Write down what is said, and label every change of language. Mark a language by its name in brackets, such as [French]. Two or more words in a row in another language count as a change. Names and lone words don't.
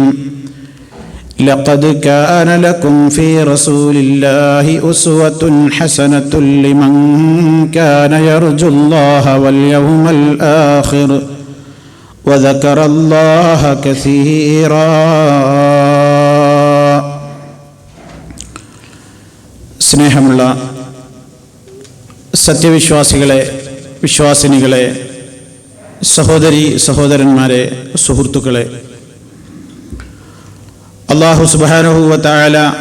[Arabic] لقد كان لكم في رسول الله أسوة حسنة لمن كان يرجو الله واليوم الآخر وذكر الله كثيرا. [Malayalam] സ്നേഹമുള്ള സത്യവിശ്വാസികളെ, വിശ്വാസിനികളെ, സഹോദരി സഹോദരന്മാരെ, സുഹൃത്തുക്കളെ, [Arabic] الله سبحانه وتعالى